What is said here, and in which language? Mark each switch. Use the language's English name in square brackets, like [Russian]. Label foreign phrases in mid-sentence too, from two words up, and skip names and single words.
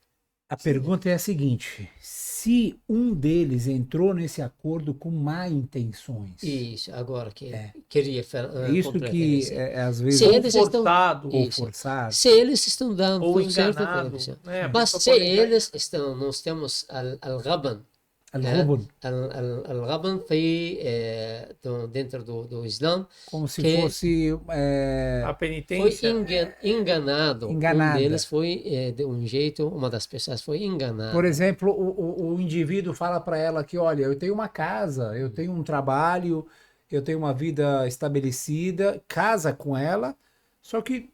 [Portuguese] A pergunta é a seguinte: se um deles entrou nesse acordo com má intenções? Isso, agora que queria é isso que às vezes forçado ou forçado. Se eles estão dando ou tudo certo, mas se eles estão, nós temos al-Ghaban. Al-Ghaban foi dentro do Islã. Como se fosse a penitência. Foi enganado. Um deles foi de um jeito, uma das pessoas foi enganada. Por exemplo, o indivíduo fala para ela que, olha, eu tenho uma casa, eu tenho um trabalho, eu tenho uma vida estabelecida, casa com ela, só que